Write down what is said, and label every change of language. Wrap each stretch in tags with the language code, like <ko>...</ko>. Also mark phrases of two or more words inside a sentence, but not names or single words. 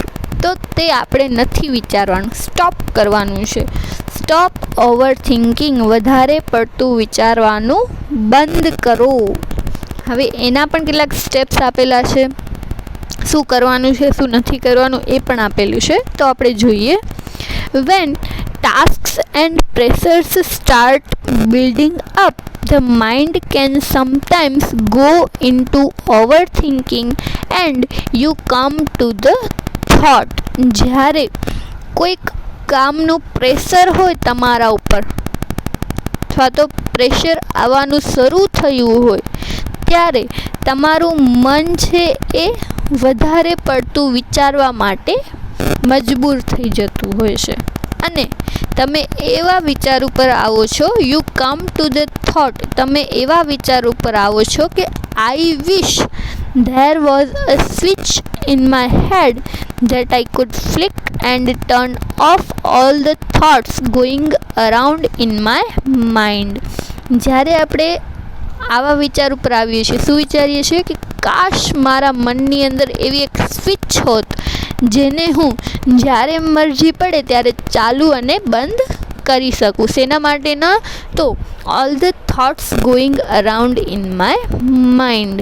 <gu>તો તે આપણે નથી વિચારવાનું, સ્ટોપ કરવાનું છે.</gu> <en>stop over thinking.</en> <gu>વધારે પડતું વિચારવાનું બંધ કરો. હવે એના પણ કેટલાક સ્ટેપ્સ આપેલા છે, શું કરવાનું છે શું નથી કરવાનું એ પણ આપેલું છે. તો આપણે જોઈએ.</gu> <en>When tasks and pressures start building up, the mind can sometimes go into overthinking and you come to the thought.</en> <gu>જ્યારે કોઈક કામનું પ્રેશર હોય તમારા ઉપર અથવા તો પ્રેશર આવવાનું શરૂ થયું હોય ત્યારે તમારું મન છે એ વધારે પડતું વિચારવા માટે મજબૂર થઈ જતું હોય છે અને તમે એવા વિચાર ઉપર આવો છો.</gu> <en>you come to the thought.</en> <gu>તમે એવા વિચાર ઉપર આવો છો કે</gu> <en>I wish there was a switch in my head that I could flick and turn off all the thoughts going around in my mind.</en> <gu>જ્યારે આપણે આવા વિચાર ઉપર આવીએ છીએ, શું વિચારીએ છીએ કે કાશ મારા મનની અંદર એવી એક સ્વિચ હોત જેને હું જ્યારે મરજી પડે ત્યારે ચાલુ અને બંધ કરી શકું. શેના માટે ના?</gu> <en>તો all the thoughts going around in my mind.</en>